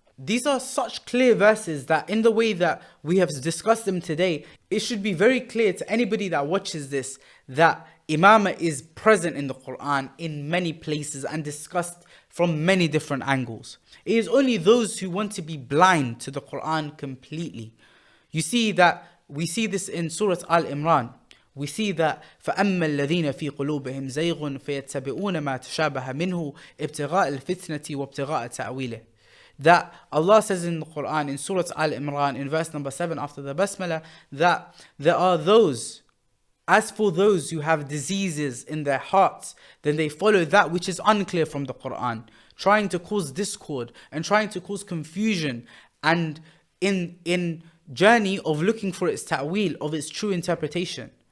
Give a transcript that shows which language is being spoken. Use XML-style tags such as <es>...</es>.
<en>These are such clear verses that in the way that we have discussed them today, it should be very clear to anybody that watches this that Imamah is present in the Qur'an in many places and discussed from many different angles. It is only those who want to be blind to the Qur'an completely. You see that we see this in Surah Al-Imran. We see that</en> <ar>فَأَمَّا الَّذِينَ فِي قُلُوبِهِمْ زَيْغٌ فَيَتَّبِعُونَ مَا تَشَابَهَ مِنْهُ ابْتِغَاءَ الْفِتْنَةِ وَابْتِغَاءَ تَأْوِيلِهِ.</ar> <en>That Allah says in the Qur'an, in Surah Al-Imran, in verse number 7 after the Basmala, that there are those, as for those who have diseases in their hearts, then they follow that which is unclear from the Qur'an, trying to cause discord and trying to cause confusion, and in journey of looking for its ta'wil, of its true interpretation.</en>